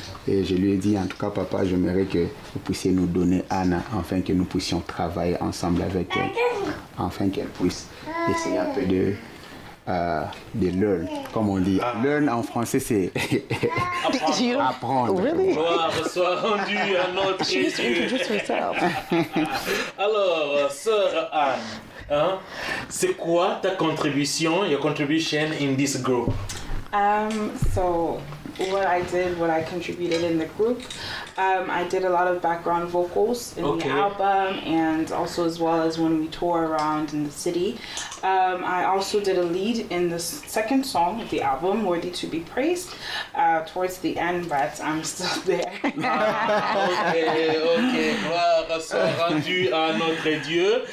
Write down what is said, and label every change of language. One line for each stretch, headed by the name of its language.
French: Et je lui ai dit, en tout cas, papa, j'aimerais que vous puissiez nous donner Anna, afin que nous puissions travailler ensemble avec elle, afin qu'elle puisse essayer un peu de
English: learn,
French: comme on dit. Learn en français, c'est apprendre.
English: Really?
French: Gloire soit rendue à notre
English: She needs to introduce herself.
French: Alors, sœur Anne, hein, c'est quoi ta contribution,
English: your contribution in this group? So what I contributed in the group, I did a lot of background vocals in the album, and also as well as when we tour around in the city. I also did a lead in the second song of the album, Worthy to be Praised, towards the end, but I'm still there.
French: Ok, gloire soit rendue à notre Dieu.